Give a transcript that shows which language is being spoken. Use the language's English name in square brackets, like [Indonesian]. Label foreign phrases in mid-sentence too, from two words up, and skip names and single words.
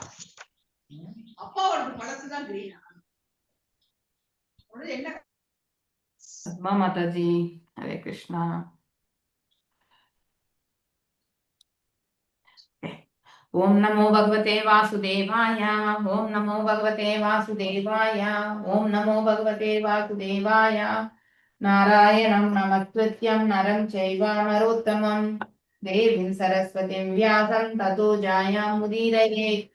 [Tamil] அப்பாவோட மனசுதான் கிரீனா? என்ன? பத்மா மாதாஜி, ஹரே கிருஷ்ணா. [Sanskrit] ओम नमो भगवते वासुदेवाय। ओम नमो भगवते वासुदेवाय। ओम नमो भगवते वासुदेवाय। नारायणं नमस्कृत्यं नरं चैव नरोत्तमं देवीं सरस्वतीं व्यासं ततो जयमुदीरयेत्।